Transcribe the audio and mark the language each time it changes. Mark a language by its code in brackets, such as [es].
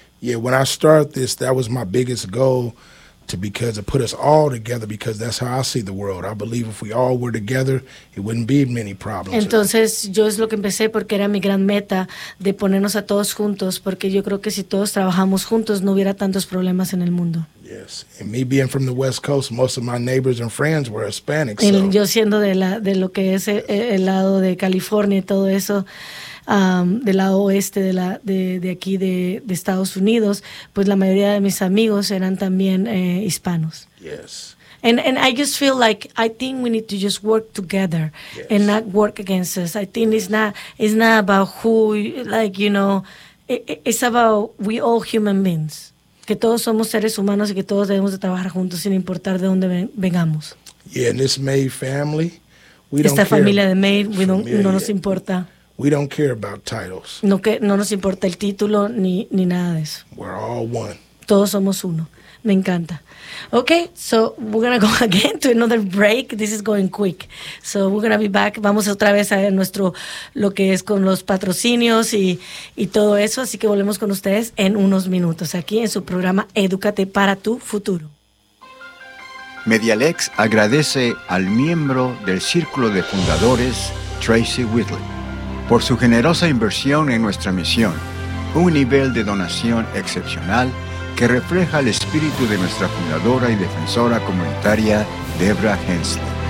[en] Yeah, when I started this, that was my biggest goal, because it put us all together, because that's how I see the world. I believe if we all were together, it wouldn't be many problems. [es] Entonces, yo es lo que empecé porque era mi gran meta de ponernos a todos juntos, porque yo creo que si todos trabajamos juntos, no hubiera tantos problemas en el mundo. [en] Yes, and me being from the West Coast, most of my neighbors and friends were Hispanics. So. [es] Yo siendo de lo que es el lado de California y todo eso, del lado oeste de aquí de Estados Unidos, pues la mayoría de mis amigos eran también hispanos. Yes. [en] And I just feel like I think we need to just work together, yes, and not work against us. I think it's not about who, like, you know, it's about we all human beings. [es] Que todos somos seres humanos y que todos debemos de trabajar juntos sin importar de dónde vengamos. [en] Yeah, and this MAID family, we [es] esta [en] don't [es] familia [en] care [es] de MAID, [en] we don't, [es] no nos importa. [en] We don't care about titles. [es] No, que no nos importa el título ni nada de eso. [en] We're all one. [es] Todos somos uno. Me encanta. [en] Okay, so we're gonna go again to another break. This is going quick. So we're gonna be back. [es] Vamos otra vez a nuestro lo que es con los patrocinios y todo eso. Así que volvemos con ustedes en unos minutos aquí en su programa Edúcate para tu futuro. Medialex agradece al miembro del círculo de fundadores Tracy Whitley por su generosa inversión en nuestra misión, un nivel de donación excepcional que refleja el espíritu de nuestra fundadora y defensora comunitaria, Debra Hensley.